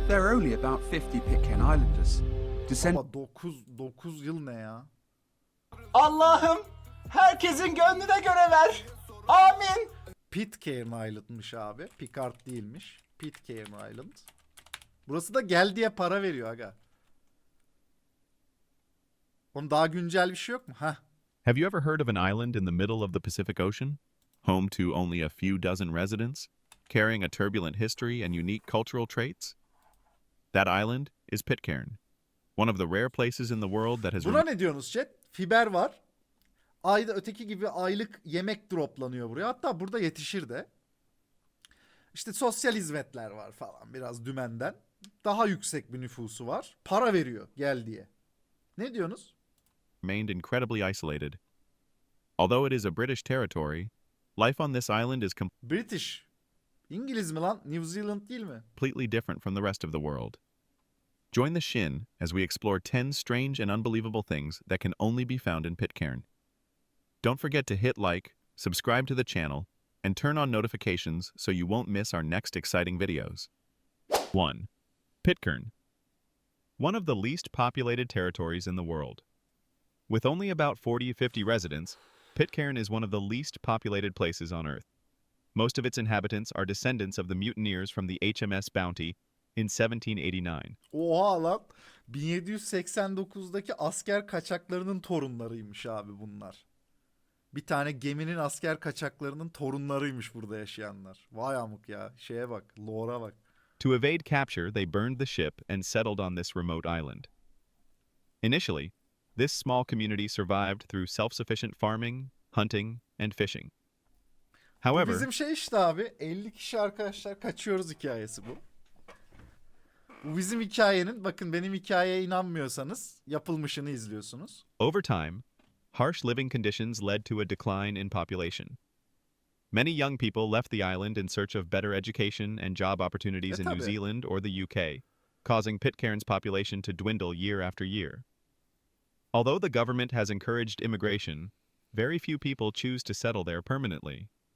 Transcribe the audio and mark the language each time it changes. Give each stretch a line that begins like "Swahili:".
English: There are only about 50 Pitcairn Islanders.
Turkish: Ama 9 yıl ne ya? Allah'ım herkesin gönlüne göre ver. Amin. Pitcairn Island'mış abi. Picard değilmiş. Pitcairn Island. Burası da gel diye para veriyor aga. Onun daha güncel bir şey yok mu? Heh.
English: Have you ever heard of an island in the middle of the Pacific Ocean? Home to only a few dozen residents, carrying a turbulent history and unique cultural traits? That island is Pitcairn, one of the rare places in the world that has...
Turkish: Buna ne diyorsunuz chat? Fiber var. Ayda öteki gibi aylık yemek droplanıyor buraya. Hatta burada yetişir de. İşte sosyal hizmetler var falan, biraz dümenden. Daha yüksek bir nüfusu var. Para veriyor gel diye. Ne diyorsunuz?
English: remained incredibly isolated. Although it is a British territory, life on this island is British.
Turkish: İngiliz mi lan? New Zealand değil mi?
English: completely different from the rest of the world. Join the Shin as we explore 10 strange and unbelievable things that can only be found in Pitcairn. Don't forget to hit like, subscribe to the channel, and turn on notifications so you won't miss our next exciting videos. 1. Pitcairn. One of the least populated territories in the world. With only about 40-50 residents, Pitcairn is one of the least populated places on Earth. Most of its inhabitants are descendants of the mutineers from the HMS Bounty in 1789.
Turkish: Oha lan. 1789'daki asker kaçaklarının torunlarıymış abi bunlar. Bir tane geminin asker kaçaklarının torunlarıymış burada yaşayanlar. Vay amık ya. Şeye bak. Lore'a bak.
English: To evade capture, they burned the ship and settled on this remote island. Initially, this small community survived through self-sufficient farming, hunting, and fishing.
Turkish: Bu
English: However,
Turkish: bizim şey işte abi. 50 kişi arkadaşlar kaçıyoruz hikayesi bu. Bu bizim hikayenin, bakın benim hikayeye inanmıyorsanız yapılmışını izliyorsunuz.
English: Over time, harsh living conditions led to a decline in population. Many young people left the island in search of better education and job opportunities in New
Turkish: tabii.
English: Zealand or the UK, causing Pitcairn's population to dwindle year after year. Although the government has encouraged immigration, very few people choose to settle there permanently.